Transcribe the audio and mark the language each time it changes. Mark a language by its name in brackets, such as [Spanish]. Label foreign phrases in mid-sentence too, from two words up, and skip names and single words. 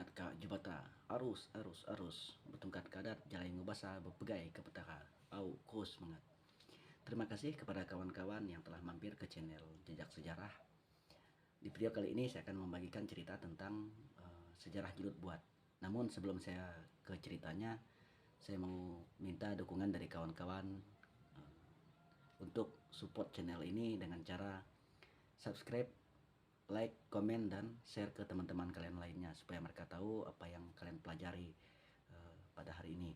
[Iban] jubata arus bertungkat kadat jalai ngubasa bepegai ke petaka au kus semangat. [Indonesian] Terima kasih kepada kawan-kawan yang telah mampir ke channel Jejak Sejarah. Di video kali ini saya akan membagikan cerita tentang sejarah Julud Buat. Namun sebelum saya ke ceritanya, saya mau minta dukungan dari kawan-kawan untuk support channel ini dengan cara subscribe, like, komen, dan share ke teman-teman kalian lainnya supaya mereka tahu apa yang kalian pelajari pada hari ini.